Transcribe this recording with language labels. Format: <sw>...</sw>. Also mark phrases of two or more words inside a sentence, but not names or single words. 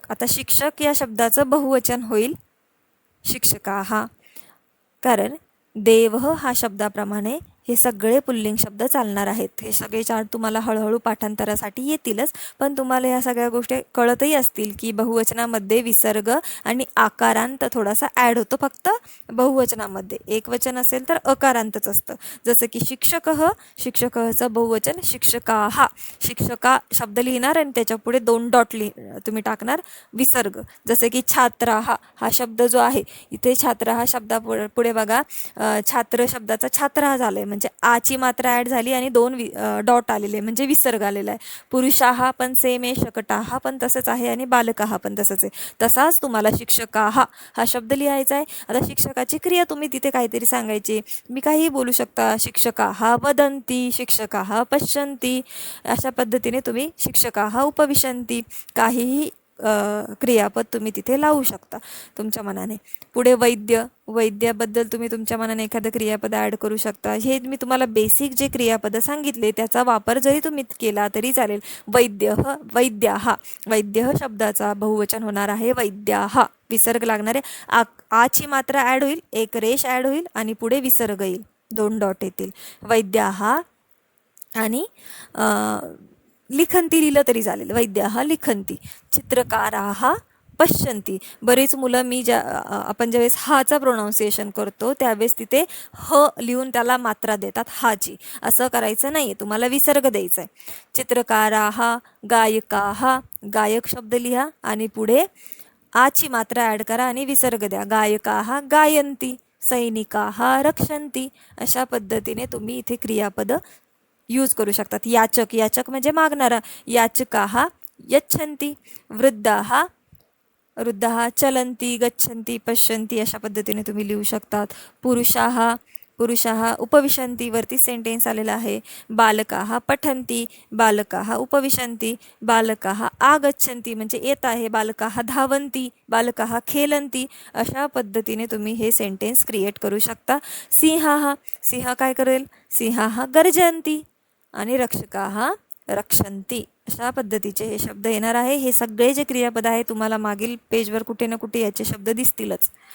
<mr>आता शिक्षक या शब्दाचं बहुवचन होईल शिक्षकाः, कारण देवः हा शब्दाप्रमाणे हे सगळे पुल्लिंग शब्द चालणार आहेत. हे सगळे चार तुम्हाला हळूहळू पाठांतरासाठी येतीलच, पण तुम्हाला या सगळ्या गोष्टी कळतही असतील की बहुवचनामध्ये विसर्ग आणि आकारांत थोडासा ॲड होतो. फक्त बहुवचनामध्ये एकवचन असेल तर अकारांतच असतं. जसं की शिक्षकः, शिक्षकचं बहुवचन शिक्षकाः. शिक्षका शब्द लिहिणार आणि त्याच्या पुढे 2 डॉट तुम्ही टाकणार विसर्ग. जसे की छात्राः हा शब्द जो आहे, इथे छात्र हा शब्दापुढे बघा छात्र शब्दाचा छात्र झालाय, म्हणजे आची मात्रा ॲड झाली आणि 2 डॉट आलेले म्हणजे विसर्ग आलेला आहे. पुरुषाः पण सेम आहे, शकटाः पण तसंच आहे आणि बालकाः पण तसंच आहे. तसाच तुम्हाला शिक्षकाः हा शब्द लिहायचा आहे. आता शिक्षकाची क्रिया तुम्ही तिथे काहीतरी सांगायची, मी काहीही बोलू शकता.</mr> <sa>शिक्षकाः वदन्ति, शिक्षकाः पश्यन्ति,</sa> <mr>अशा पद्धतीने तुम्ही</mr> <sa>शिक्षकाः उपविशन्ति,</sa> <mr>काहीही क्रियापद तुम्ही तिथे लावू शकता तुमच्या मनाने. पुढे वैद्य. वैद्याबद्दल तुम्ही तुमच्या मनाने एखादं क्रियापद ॲड करू शकता. हे मी तुम्हाला बेसिक जे क्रियापदं सांगितले त्याचा वापर जरी तुम्ही केला तरी चालेल.</mr> <sa>वैद्यः, वैद्याः.</sa> <mr>वैद्यः शब्दाचा बहुवचन होणार आहे वैद्याः. विसर्ग लागणार आहे. आची मात्रा ॲड होईल, एक रेष ॲड होईल आणि पुढे विसर्ग येईल, 2 डॉट येतील. वैद्याः आणि लिखंती लिहिलं तरी चालेल.</mr> <sa>वैद्याः लिखंती. चित्रकाराः पश्यन्ति.</sa> <mr>बरीच मुलं आपण ज्यावेळेस हाचा प्रोनाऊन्सिएशन करतो त्यावेळेस तिथे ह लिहून त्याला मात्रा देतात हाची. असं करायचं नाही आहे, तुम्हाला विसर्ग द्यायचा आहे.</mr> <sa>चित्रकाराः, गायकाः.</sa> <mr>गायक शब्द लिहा आणि पुढे आची मात्रा ॲड करा आणि विसर्ग द्या.</mr> <sa>गायकाः गायन्ति, सैनिकाः रक्षन्ति.</sa> <mr>अशा पद्धतीने तुम्ही इथे क्रियापद यूज करू शकतात. याचक. याचक म्हणजे मागणारा.</mr> <sa>याचकाः यच्छन्ति. वृद्धाः, वृद्धाः चलन्ति, गच्छन्ति, पश्यन्ति.</sa> <mr>अशा पद्धतीने तुम्ही लिहू शकतात.</mr> <sa>पुरुषाः, पुरुषाः उपविशन्ति.</sa> <mr>वरती सेंटेन्स आलेला आहे.</mr> <sa>बालकाः पठन्ति, बालकाः उपविशन्ति. बालकाः आगच्छन्ति</sa> <mr>म्हणजे येत आहे.</mr> <sa>बालकाः धावन्ति, बालकाः खेलन्ति.</sa> <mr>अशा पद्धतीने तुम्ही हे सेंटेन्स क्रिएट करू शकता. सिंहाः. सिंह काय करेल?</mr> <sa>सिंहाः गर्जन्ति आणि रक्षकाः रक्षन्ति.</sa> <mr>अशा पद्धतीचे हे शब्द येणार आहे. हे सगळे जे क्रियापद आहे तुम्हाला मागील पेजवर कुठे ना कुठे याचे शब्द दिसतीलच.</mr>